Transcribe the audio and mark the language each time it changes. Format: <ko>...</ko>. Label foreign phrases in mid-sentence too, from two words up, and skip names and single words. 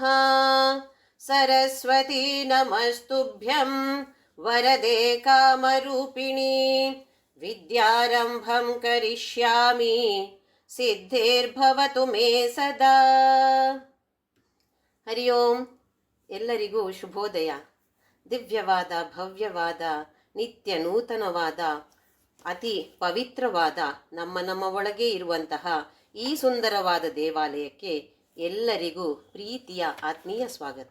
<sa>सरस्वती नमस्तुभ्यं वरदे कामरूपिणी विद्यारम्भं करिष्यामि ಸಿದ್ಧಿರ್ಭವತು ಮೇ ಸದಾ. ಹರಿ ಓಂ.</sa> <kn>ಎಲ್ಲರಿಗೂ ಶುಭೋದಯ. ದಿವ್ಯವಾದ, ಭವ್ಯವಾದ, ನಿತ್ಯ ನೂತನವಾದ, ಅತಿ ಪವಿತ್ರವಾದ ನಮ್ಮ ಒಳಗೆ ಇರುವಂತಹ ಈ ಸುಂದರವಾದ ದೇವಾಲಯಕ್ಕೆ ಎಲ್ಲರಿಗೂ ಪ್ರೀತಿಯ ಆತ್ಮೀಯ ಸ್ವಾಗತ.</kn>